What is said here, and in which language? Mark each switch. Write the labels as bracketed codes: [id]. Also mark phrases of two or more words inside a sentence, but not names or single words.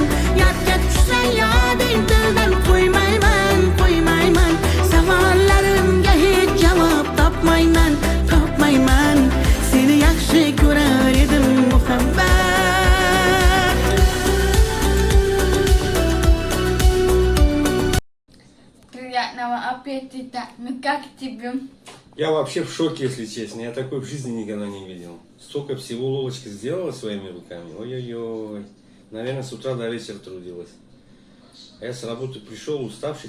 [uz] Yodga tushsa yoding tildan qo'ymayman, qo'ymayman. Savollarimga hech javob topmayman, topmayman. Seni yaxshi ko'rar edim muhabbat. [ru] Приятного аппетита. Ну как тебе? Я вообще в шоке, если честно. Я такой в жизни никогда не видел. Столько всего Лолочка сделала своими руками. Ой-ой-ой. Наверное, с утра до вечера трудилась. А я с работы пришел уставший.